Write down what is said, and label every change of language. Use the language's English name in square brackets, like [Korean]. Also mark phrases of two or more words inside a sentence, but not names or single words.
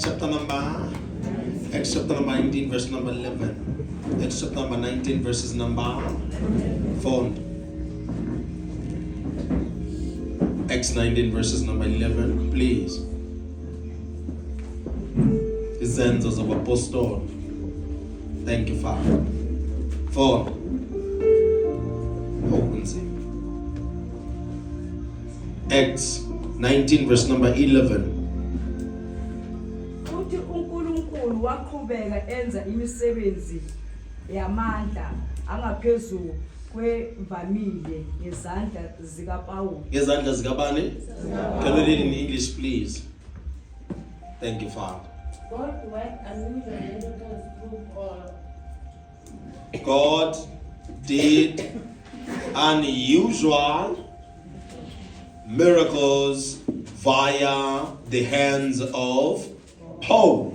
[English] Acts chapter number 19, verse number 11. Acts chapter number 19, verses number 4. Acts 19, verses number 11, please. [Zulu] Izenzo zobapostoli. [English] Thank you, Father. 4. Open see. Acts 19, verse number 11. [Zulu] Uthi uNkulunkulu waqhubeka enza imisebenzi yamandla angaphezulu kwevamile ngezandla zikaPawulu. Ngezandla zikabani? [English] Can we read in English, please? Thank you, Father. God worked unusual miracles through all. God did unusual miracles via the hands of Paul.